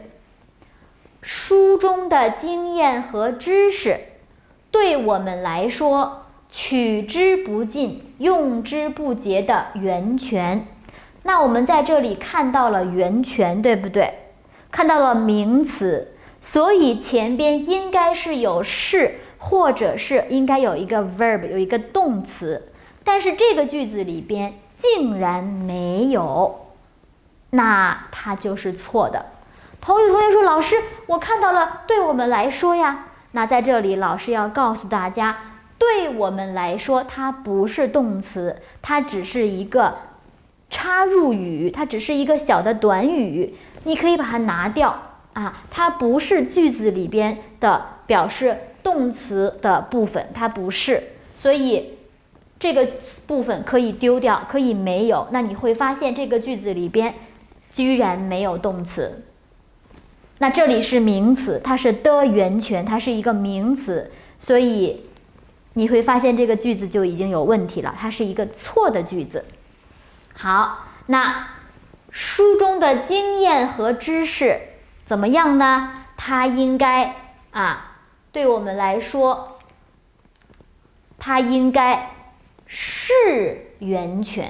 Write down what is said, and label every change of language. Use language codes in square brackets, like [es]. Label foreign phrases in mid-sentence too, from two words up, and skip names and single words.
[zh] 書中的經驗和知識，對我們來說，取之不盡、用之不竭的源泉。那我們在這裡看到了源泉，對不對？看到了名詞，所以前邊應該是有是，或者是應該有一個 verb， 有一個動詞，但是這個句子裡邊竟然沒有，那它就是錯的。同學說，老師，我看到了對我們來說呀。那在這裡老師要告訴大家，對我們來說它不是動詞，它只是一個插入語，它只是一個小的短語，你可以把它拿掉它不是句子裡邊的表示動詞的部分，它不是，所以這個部分可以丟掉，可以沒有。那你會發現這個句子裡邊居然沒有動詞。那這裡是名詞，它是的源泉，它是一個名詞，所以你會發現這個句子就已經有問題了，它是一個錯的句子。好，那書中的經驗和知識怎麼樣呢？它應該對我們來說，它應該是源泉。